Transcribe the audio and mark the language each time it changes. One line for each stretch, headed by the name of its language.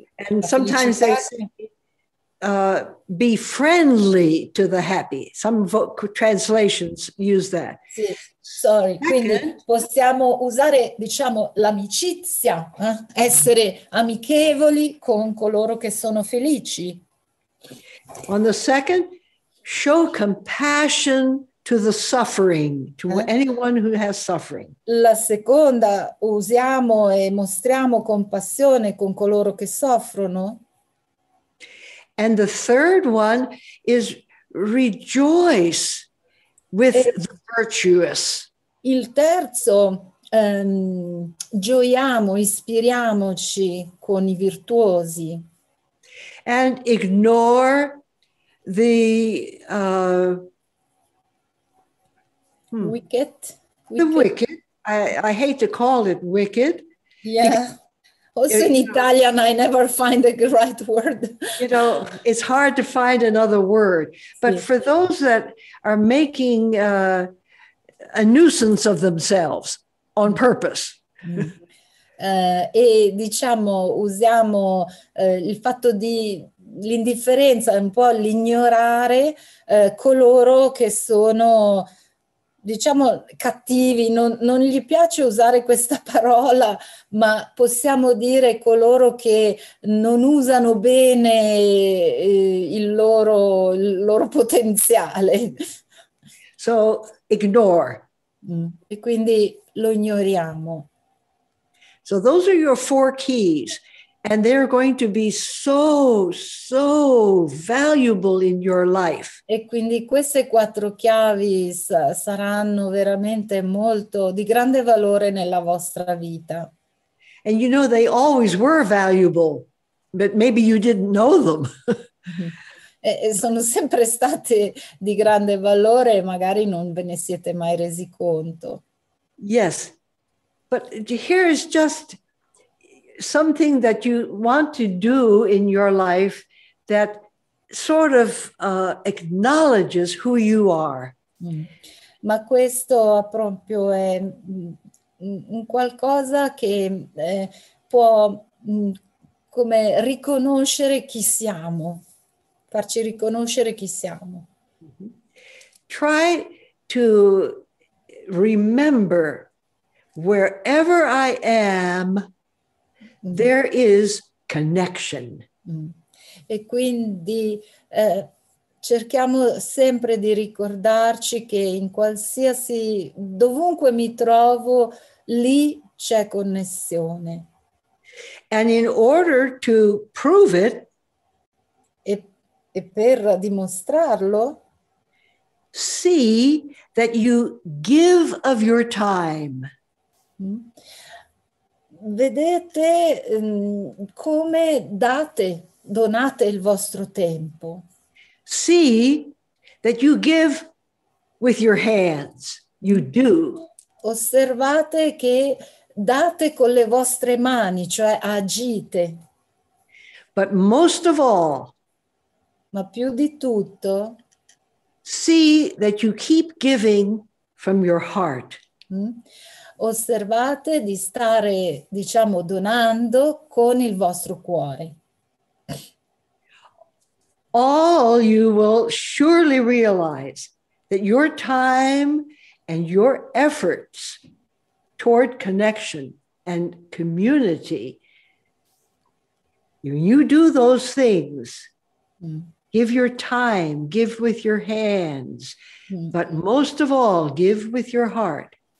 English: And sometimes they say, be friendly to the happy. Some translations use that.
Italian: Sì,
English: sorry.
Italian: Quindi possiamo usare, diciamo, l'amicizia, essere amichevoli con coloro che sono felici.
English: On the second, show compassion to the suffering, to anyone who has suffering.
Italian: La seconda, usiamo e mostriamo compassione con coloro che soffrono.
English: And the third one is rejoice with the virtuous.
Italian: Il terzo, gioiamo, ispiriamoci con i virtuosi.
English: And ignore the wicked. The wicked. I hate to call it wicked. Yeah. Also in Italian, I never find the right word. You know, it's hard to find another word. But for those that are making a nuisance of themselves on purpose.
Italian: E diciamo, usiamo il fatto l'indifferenza, un po' l'ignorare coloro che sono, diciamo, cattivi. Non gli piace usare questa parola, ma possiamo dire coloro che non usano bene il loro potenziale.
English: So ignore.
Italian: E quindi lo ignoriamo.
English: So those are your 4 keys. And they're going to be so, so valuable in your life.
Italian: E quindi queste 4 chiavi saranno veramente molto di grande valore nella vostra vita.
English: And you know, they always were valuable, but maybe you didn't know them.
Italian: E sono sempre state di grande valore e magari non ve ne siete mai resi conto.
English: Yes, but here is just something that you want to do in your life that sort of acknowledges who you are.
Italian: Ma questo proprio è un qualcosa che può come riconoscere chi siamo, farci riconoscere chi siamo.
English: Try to remember wherever I am, there is connection.
Italian: E quindi cerchiamo sempre di ricordarci che in qualsiasi, dovunque mi trovo, lì c'è connessione.
English: And in order to prove it,
Italian: e per dimostrarlo,
English: see that you give of your time.
Italian: vedete come donate il vostro tempo.
English: See that you give with your hands. You do.
Italian: Osservate che date con le vostre mani, cioè agite.
English: But most of all,
Italian: Ma più di tutto,
English: see that you keep giving from your heart.
Italian: osservate di stare, diciamo, donando con il vostro cuore.
English: All you will surely realize that your time and your efforts toward connection and community, when you do those things, give your time, give with your hands, but most of all, give with your heart.